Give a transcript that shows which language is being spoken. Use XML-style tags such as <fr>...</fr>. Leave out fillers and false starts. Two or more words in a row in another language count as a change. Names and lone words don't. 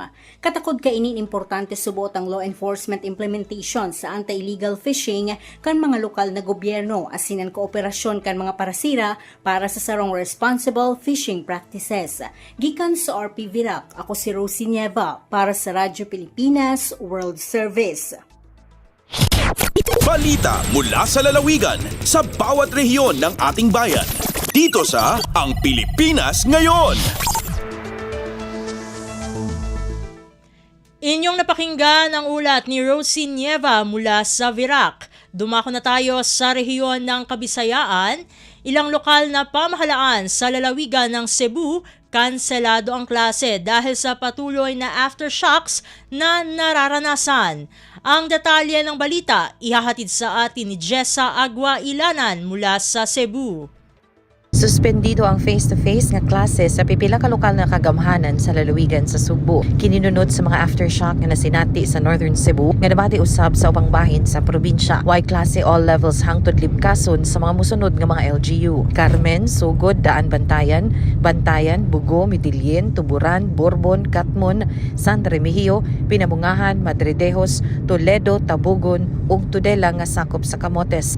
<bik>Katakod kainin importante subot ang</bik> <en>law enforcement implementation</en> <bik>sa</bik> <en>anti-illegal fishing</en> <bik>kan mga lokal na gobyerno asin ang kooperasyon kan mga parasira para sa sarong</bik> <en>responsible fishing practices.</en> <bik>Gikan sa RP Virac, ako si Rosie Nieva para sa Radyo Pilipinas World Service.</bik> <tl>Balita mula sa lalawigan sa bawat rehiyon ng ating bayan. Dito sa Ang Pilipinas Ngayon. Inyong napakinggan ang ulat ni Rosie Nieva mula sa Virac. Dumako na tayo sa rehiyon ng Kabisayaan. Ilang lokal na pamahalaan sa lalawigan ng Cebu, kanselado ang klase dahil sa patuloy na aftershocks na nararanasan. Ang detalye ng balita ihahatid sa atin ni Jessa Agua Ilanan mula sa Cebu.</tl> <ceb>Suspendido ang face-to-face nga klase sa pipila ka lokal na kagamhanan sa lalawigan sa Subo. Kininunod sa mga aftershock nga nasinati sa Northern Cebu nga nabati usab sa ubang bahin sa probinsya. Way klase</ceb> <en>all levels</en> <ceb>hangtod libkason sa mga musunod nga mga LGU. Carmen, Sugod, Daan Bantayan, Bantayan, Bugo, Mitilien, Tuburan, Borbon, Katmon, San Remigio, Pinabungahan, Madridejos, Toledo, Tabugon ug Tudela nga sakop sa Camotes.</ceb>